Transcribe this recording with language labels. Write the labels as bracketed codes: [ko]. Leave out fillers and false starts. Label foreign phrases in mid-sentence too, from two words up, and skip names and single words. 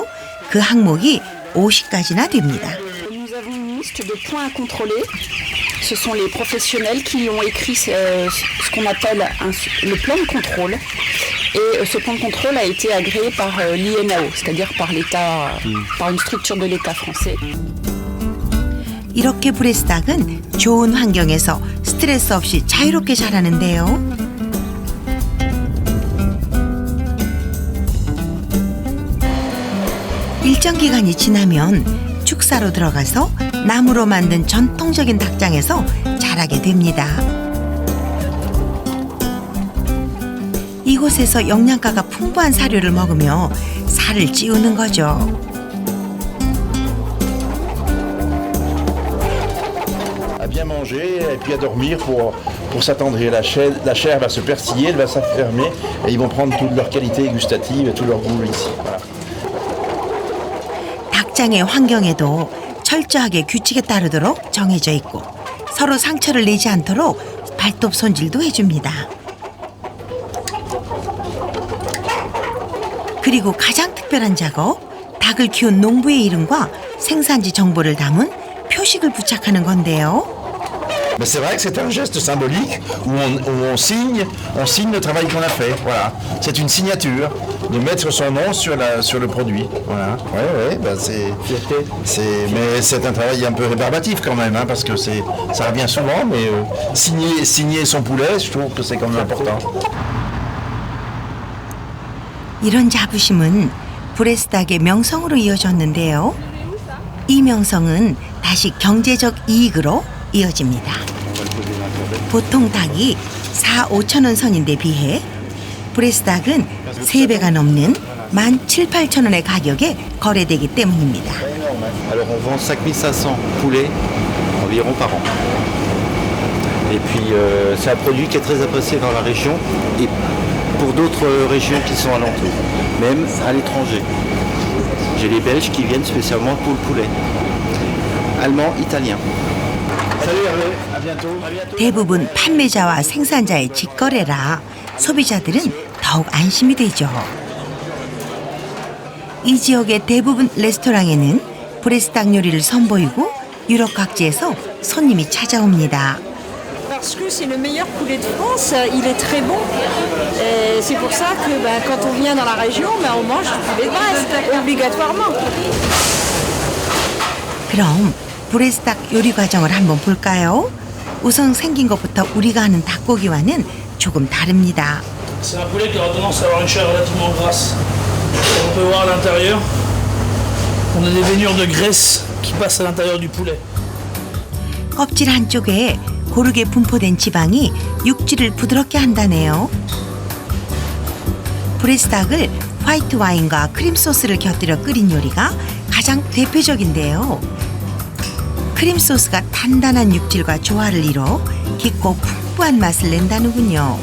[ko] 그 항목이 50가지나 됩니다. [fr] Nous avons une liste de points à contrôler. Ce sont les professionnels qui ont écrit ce qu'on appelle le plan de contrôle. Et ce plan de contrôle a été agréé par l'INAO, c'est-à-dire par l'État, par une structure de l'État français. [ko] 이렇게 브레스 닭은 좋은 환경에서 스트레스 없이 자유롭게 자라는데요. 일정 기간이 지나면 축사로 들어가서 나무로 만든 전통적인 닭장에서 자라게 됩니다. 이곳에서 영양가가 풍부한 사료를 먹으며 살을 찌우는 거죠. [fr] Bien manger et puis à dormir pour s'attendrir. La chair va se persiller, elle va s'affermer et ils vont prendre toute leur qualité gustative et tout leur goût ici. Voilà. [ko] 닭장의 환경에도 철저하게 규칙에 따르도록 정해져 있고 서로 상처를 내지 않도록 발톱 손질도 해줍니다. 그리고 가장 특별한 작업, 닭을 키운 농부의 이름과 생산지 정보를 담은 표식을 부착하는 건데요. [fr] Mais c'est vrai que c'est un geste symbolique où on signe le travail qu'on a fait. Voilà, c'est une signature de mettre son nom sur le produit. Voilà, ouais, bah mais c'est un travail un peu rébarbatif quand même, hein, parce que ça revient souvent, mais signer son poulet, je trouve que c'est quand même important. [ko] 이런 자부심은 브레스 닭의 명성으로 이어졌는데요. 이 명성은 다시 경제적 이익으로 이어집니다. 보통 닭이 4-5천 원 선인데 비해 브레스 닭은 3배가 넘는 17,000-18,000원의 가격에 거래되기 때문입니다. [fr] Alors on vend 5500 poulets environ par an. Et puis c'est un produit qui est très apprécié dans la région et pour d'autres régions qui sont alentours, même à l'étranger. J'ai les Belges qui viennent spécialement pour le poulet. allemand, italien. [ko] 대부분 판매자와 생산자의 직거래라 소비자들은 더욱 안심이 되죠. 이 지역의 대부분 레스토랑에는 브레스닭 요리를 선보이고 유럽 각지에서 손님이 찾아옵니다. [fr] Parce que c'est le meilleur poulet de France, il est très bon. Et c'est pour ça que quand on vient dans la région, on mange du poulet de Brest, obligatoirement. [ko] 그럼 브레스닭 요리 과정을 한번 볼까요? 우선 생긴 것부터 우리가 하는 닭고기와는 조금 다릅니다. [fr] C'est un poulet qui aura tendance à avoir une chair relativement grasse. On peut voir à l'intérieur, on a des veinures de graisse qui passent à l'intérieur du poulet. [ko] 껍질 한쪽에 고르게 분포된 지방이 육질을 부드럽게 한다네요. 브레스닭을 화이트 와인과 크림 소스를 곁들여 끓인 요리가 가장 대표적인데요. 크림 소스가 단단한 육질과 조화를 이뤄 깊고 풍부한 맛을 낸다는군요.